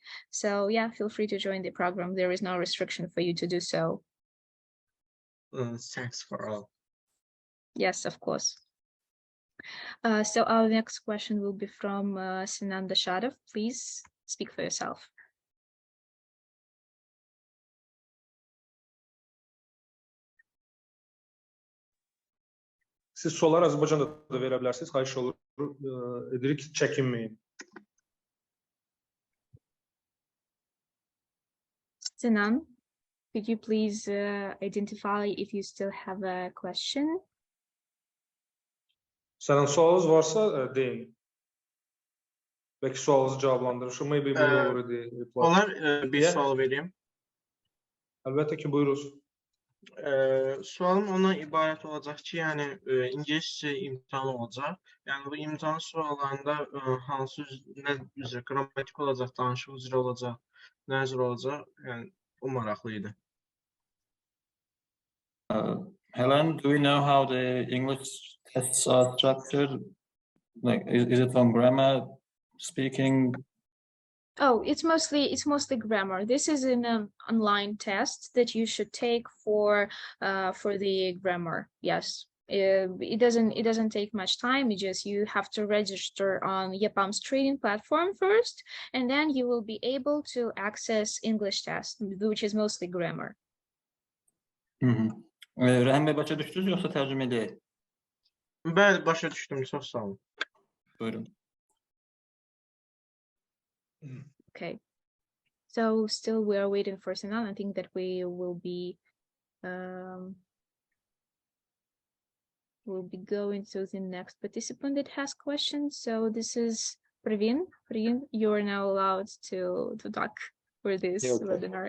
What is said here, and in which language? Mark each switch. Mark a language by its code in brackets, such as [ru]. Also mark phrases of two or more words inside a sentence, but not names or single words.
[en] So yeah, feel free to join the program. There is no restriction for you to do so. Thanks for all. Yes, of course. So our next question will be from Sinan Dashadov. Please speak for yourself. [az] Siz suallar Azərbaycanda da verə bilərsiniz. Xahiş edirik, çəkinməyin. Sinan, [en] could you please identify if you still have a question? [az] Sənin sualınız varsa deyin. Bəlkə sualınızı cavablandırmışım. [en] Maybe we already replied. [az] Onlar bir sual vereyim. Əlbəttə ki, buyuruz. Sualım ona ibarət olacaq ki, yəni İngiliscə imtahan olacaq. Yəni bu imtahan suallarında hansı nə üzrə qrammatik olacaq, danışıq üzrə olacaq, nə üzrə olacaq, yəni o maraqlı idi. Helen, [en] do we know how the English tests are structured? Like, is it on grammar, speaking? Oh, it's mostly grammar. This is an online test that you should take for the grammar. Yes, it doesn't take much time. You have to register on EPAM's training platform first, and then you will be able to access English test, which is mostly grammar. [az] Rəhim bəy, başa düşdünüz yoxsa tərcümə edək? Bəli, başa düşdüm. Çox sağ olun. Buyurun. [en] Okay, so still we are waiting for Sinan. I think that we will be going to the next participant that has questions. So this is Praveen, you are now allowed to talk for this webinar.